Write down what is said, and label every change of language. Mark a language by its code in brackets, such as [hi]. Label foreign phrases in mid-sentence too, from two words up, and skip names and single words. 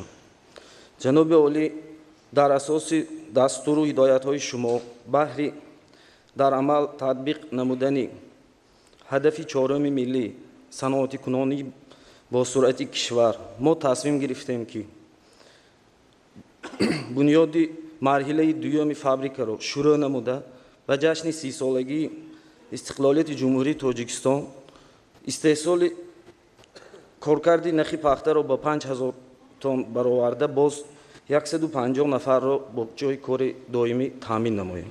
[fa] جناب عالی در اساس دستور و هدایت های شما بهر در عمل تطبیق نمودن هدف 4 ملی صنعت کنونی با سرعت کشور ما تصمیم گرفتیم که [tg] бунёди марҳилаи дуюми фабрикаро шурӯъ намуда ба ҷашни 30-солагии истиқлолияти ҷумҳурии Тоҷикистон истеҳсоли коркарди нахи пахтаро ба 5000 тонн бароварда боз 150 нафарро бо ҷои кори доимӣ таъмин намоем.